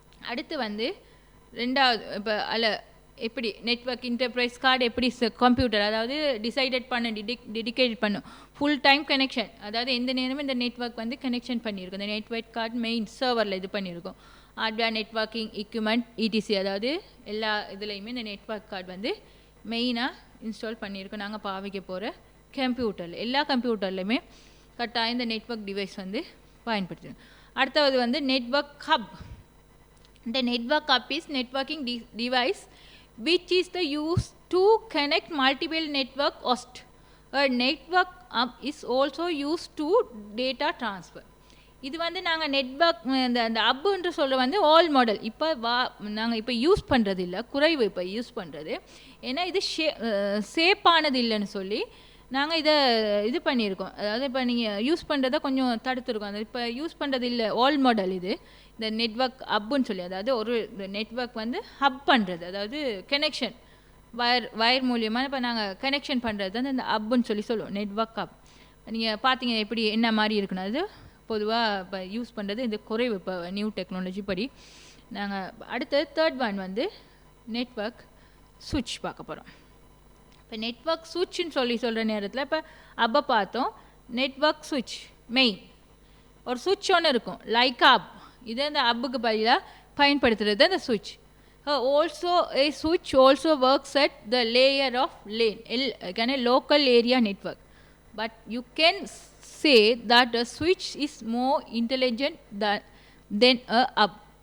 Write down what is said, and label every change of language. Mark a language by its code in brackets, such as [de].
[ta] அடுத்து வந்து ரெண்டாவது இப்போ அதில் எப்படி நெட்வொர்க் இன்டர்ஃபேஸ் கார்டு எப்படி கம்ப்யூட்டர் அதாவது டெடிகேட் பண்ணும் ஃபுல் டைம் கனெக்ஷன், அதாவது எந்த நேரமும் இந்த நெட்வொர்க் வந்து கனெக்ஷன் பண்ணியிருக்கும். இந்த நெட்வொர்க் கார்டு மெயின் சர்வரில் இது பண்ணியிருக்கோம். ஹார்ட்வேர் நெட்வொர்க்கிங் எக்யூப்மெண்ட் இடிசி, அதாவது எல்லா இதுலேயுமே இந்த நெட்வொர்க் கார்டு வந்து மெயினாக இன்ஸ்டால் பண்ணியிருக்கோம். நாங்கள் பாவிக்க போகிற கம்ப்யூட்டரில் எல்லா கம்ப்யூட்டர்லையுமே கட்டாயம் இந்த நெட்வொர்க் டிவைஸ் வந்து பயன்படுத்தணும். அடுத்தது வந்து network hub. [en] The network hub is networking device which is the used to connect multiple network hosts. A network hub is also used to data transfer. [ta] இது வந்து நாங்கள் நெட்வொர்க் அந்த ஹப்புன்ற சொல்கிற வந்து ஆல் மாடல் இப்போ நாங்கள் இப்போ யூஸ் பண்ணுறது இல்லை, குறைவு இப்போ யூஸ் பண்ணுறது. ஏன்னா இது சேஃபானது இல்லைன்னு சொல்லி நாங்கள் இதை இது பண்ணியிருக்கோம். அதாவது இப்போ நீங்கள் யூஸ் பண்ணுறதை கொஞ்சம் தடுத்துருக்கோம். அது இப்போ யூஸ் பண்ணுறது இல்லை, ஆல் மாடல் இது. இந்த நெட்வொர்க் ஹப்புன்னு சொல்லி, அதாவது ஒரு நெட்வொர்க் வந்து ஹப் பண்ணுறது, அதாவது கனெக்ஷன் வயர் மூலியமாக இப்போ நாங்கள் கனெக்ஷன் பண்ணுறது வந்து இந்த ஹப்புன்னு சொல்லி சொல்லுவோம், நெட்வொர்க் ஹப். நீங்கள் பார்த்தீங்க எப்படி என்ன மாதிரி இருக்குன்னு. அது பொதுவாக இப்போ யூஸ் பண்ணுறது இந்த குறைவு இப்போ நியூ டெக்னாலஜி படி. நாங்கள் அடுத்து தேர்ட் ஒன் வந்து நெட்வொர்க் சுவிட்ச் பார்க்க போகிறோம். இப்போ நெட்வொர்க் சுவிட்ச்னு சொல்கிற நேரத்தில் இப்போ அப்போ பார்த்தோம் நெட்வொர்க் சுவிட்ச் மெயின் ஒரு சுவிட்ச் ஒன்று இருக்கும் லைக் அப். இது அந்த அப்புக்கு பதிலாக பயன்படுத்துகிறது அந்த சுவிட்ச். [en] Also a switch also works at the layer of local area network, but you can say that a switch is more intelligent than a hub.